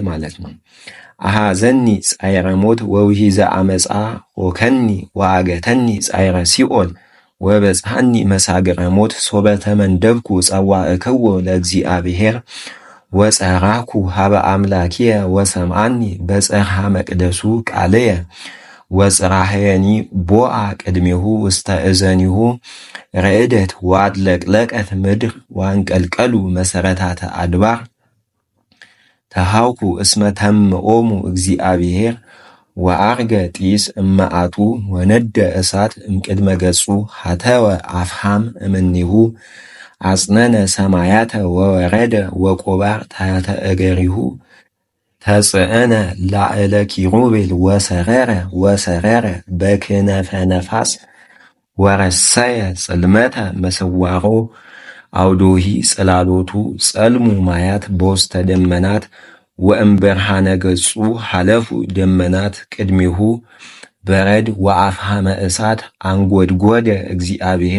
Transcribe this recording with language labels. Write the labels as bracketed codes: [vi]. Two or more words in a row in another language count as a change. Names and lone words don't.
[am] ማለት ነው። [gez] አሐዘኒ ጻይረ ሞት ወውሒዘ አመፃ ሆከኒ ወአገተኒ ጻይረ ሲኦል ወበጽሐኒ መሳግረ ሞት ሶበ ተመንደብኩ ጸዋዕክዎ ለእግዚአብሔር ወጸራኩ ሀበ አምላኪየ ወሰምዓኒ በጽርሐ መቅደሱ ቃልየ ወጽራህየኒ ቦአ ቅድሜሁ ውስተ እዘኒሁ ረእደት ወአድለቅለቀት ምድር ወአንቀልቀሉ መሰረታተ አድባር ተሃውኩ እስመ ተምኦሙ እግዚአብሔር ወአርገ ጢስ እመዓቱ ወነደ እሳት እምቅድመ ገጹ ሀተወ አፍሃም እምኔሁ አጽነነ ሰማያተ ወወረደ ወቆባር ታሕተ እገሪሁ ተጽዕነ ላዕለ ኪሩቤል ወሰረረ በክነፈ ነፋስ ወረሰየ ጽልመተ መስዋሮ አውዶሂ ጽላሎቱ ጸልሙ ማያት በውስተ ደመናት ወእምበርሃነ ገጹ ሐለፉ ደመናት ቅድሚሁ በረድ ወአፍሃመ እሳት አንጐድጐደ እግዚአብሔር